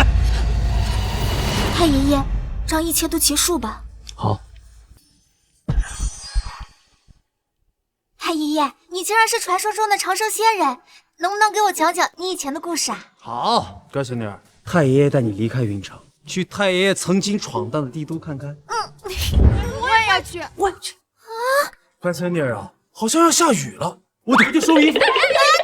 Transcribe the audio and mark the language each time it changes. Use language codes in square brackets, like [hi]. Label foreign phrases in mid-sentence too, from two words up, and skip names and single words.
[zh] 太爺爺，讓一切都結束吧。好。太爺爺，你竟然是傳說中的長生仙人，能不能給我講講你以前的故事啊？好，乖孫女兒，太爺爺帶你離開雲城，去太爺爺曾經闖蕩的帝都看看。我也要去，我也去。啊！乖孫女兒啊，好像要下雨了，我得回去收衣服。